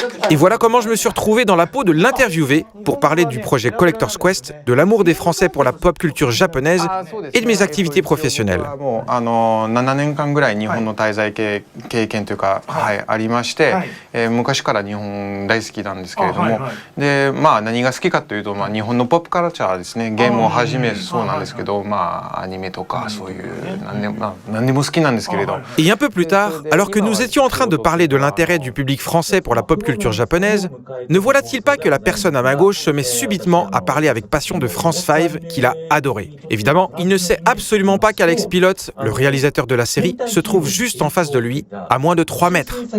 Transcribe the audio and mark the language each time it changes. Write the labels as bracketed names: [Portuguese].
[French] Et voilà comment je me suis retrouvé dans la peau de l'interviewé pour parler du projet Collector's Quest, de l'amour des Français pour la pop culture japonaise et de mes activités professionnelles. [Japanese] もう7年間ぐらい日本の滞在経験というか、ありまして、昔から日本大好きなんですけれども、で何が好きかというと日本のポップカルチャーですね。ゲームをはじめそうなんですけど、アニメとかそういう何でも好きなんですけれど。 [French] Et un peu plus tard, alors que nous étions en train de parler de l'intérêt du public français pour la pop culture japonaise, ne voilà-t-il pas que la personne à ma gauche se met subitement à parler avec passion de France 5 qu'il a adoré. Évidemment, il ne sait absolument pas qu'Alex Pilote, le réalisateur de la série, se trouve juste en face de lui, à moins de 3 mètres.